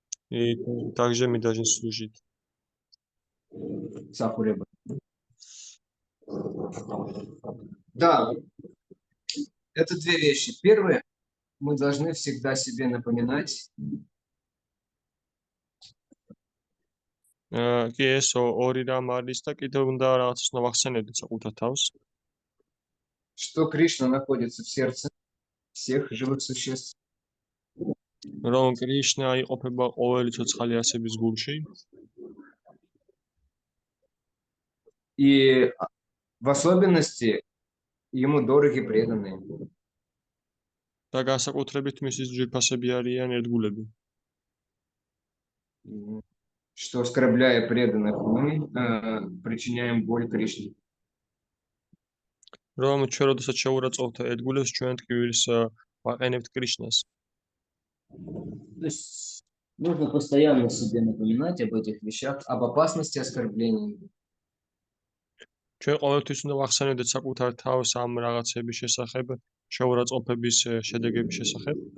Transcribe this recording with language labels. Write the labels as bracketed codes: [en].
[ru] И также мы должны служить. Сахуреба. Да. Это две вещи. Первое, мы должны всегда себе напоминать, [ka] კი ეს ორი რამ არის და კიდევ უნდა რაღაცას უნდა ვახსენებდეთ საკუთარ თავს, [ru] что Кришна находится в сердце всех живых существ. [ka] რომ კრიშნა იყოფება ყოველი ცოცხალი არსების გულში [ru] И в особенности ему дороги преданные. [ka] და განსაკუთრებით მისის ძვირფასები არიან ერთგულები. [ru] Что, оскорбляя преданных, мы причиняем боль Кришне. [ka] რომ ჩვენ როდესაც შევურაცხყოფთ ერთგულებს, ჩვენ ტკივილს ვაყენებთ კრიშნას. [ru] То есть нужно постоянно себе напоминать об этих вещах, об опасности оскорблений. [ka] ჩვენ ყოველთვის უნდა ვახსენებდეთ საკუთარ თავს ამ რაღაცების შესახებ, შევურაცხყოფების შედეგების შესახებ.